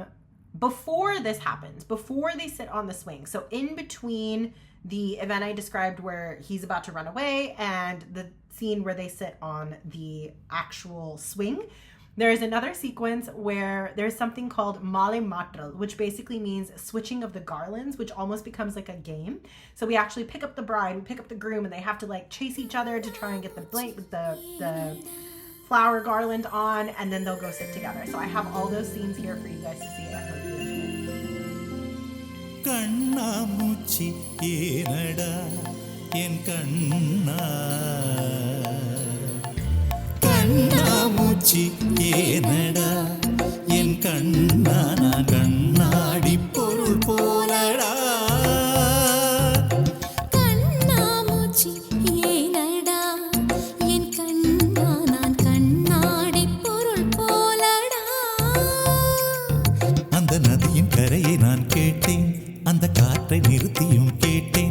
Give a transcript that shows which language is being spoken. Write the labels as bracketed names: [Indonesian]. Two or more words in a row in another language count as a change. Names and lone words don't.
[English] Before this happens, before they sit on the swing, so in between the event I described where he's about to run away and the scene where they sit on the actual swing, there's another sequence where there's something called Male Matral, which basically means switching of the garlands, which almost becomes like a game. So we actually pick up the bride, we pick up the groom, and they have to like chase each other to try and get the flower garland on, and then they'll go sit together. So I have all those scenes here for you guys to see. I hope you enjoy. [Tamil] கண்ணாமூச்சி ஏனடா என் கண்ணா கண்ணாமூச்சி ஏனடா என் கண்ணா நான் கண்ணாடி பொருள் போலடா கண்ணாமூச்சி ஏனடா என் கண்ணா நான் கண்ணாடி பொருள் போலடா அந்த நதியின் கரையை நான் கேட்டேன் அந்த காற்றை நிறுத்தியும் கேட்டேன்